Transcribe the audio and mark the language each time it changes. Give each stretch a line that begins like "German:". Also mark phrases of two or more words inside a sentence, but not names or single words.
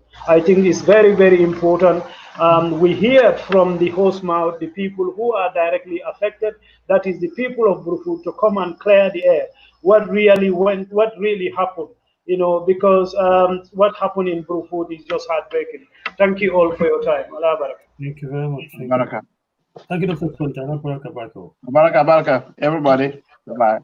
English: I think it's very, very important. We hear from the horse mouth, the people who are directly affected, that is the people of Brufut, to come and clear the air. What really went, what really happened, you know, because what happened in Brufut is just heartbreaking. Thank you all for your time.
Arabic: Allah Barak.
English: Thank you very much. Baraka. Thank you, Dr. Conteh. Baraka. Baraka, everybody. Bye-bye.